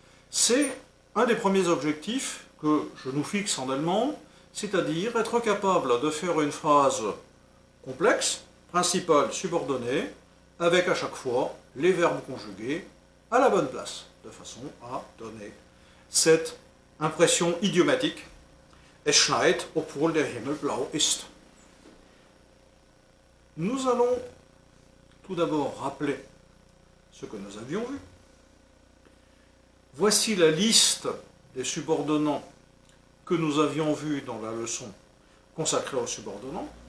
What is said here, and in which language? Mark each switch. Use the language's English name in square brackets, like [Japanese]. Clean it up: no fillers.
[French] C'est un des premiers objectifs que je nous fixe en allemand, c'est-à-dire être capable de faire une phrase complexe, principal, subordonné, avec à chaque fois les verbes conjugués à la bonne place, de façon à donner cette impression idiomatique. [German] Es schneit, obwohl der Himmel blau ist. [French] Nous allons tout d'abord rappeler ce que nous avions vu. Voici la liste des subordonnants que nous avions vus dans la leçon consacrée aux subordonnants.